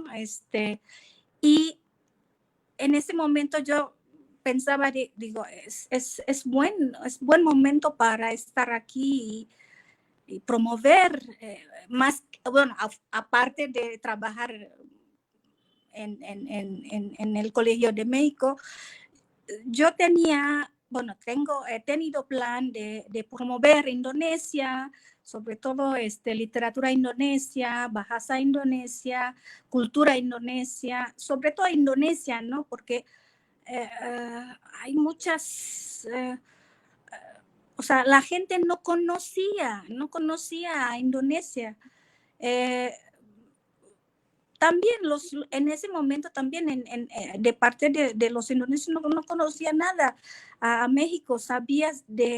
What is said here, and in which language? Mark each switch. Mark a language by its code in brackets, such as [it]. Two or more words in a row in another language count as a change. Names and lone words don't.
[es] Y en ese momento yo pensaba, digo, es buen momento para estar aquí y promover más, bueno, aparte de trabajar en el Colegio de México, yo he tenido plan de promover Indonesia, sobre todo literatura indonesia, [id] bahasa Indonesia, [es] cultura indonesia, sobre todo Indonesia, ¿no? Porque hay muchas, o sea, la gente no conocía a Indonesia. También en ese momento también de parte de los indonesios no conocía nada a México.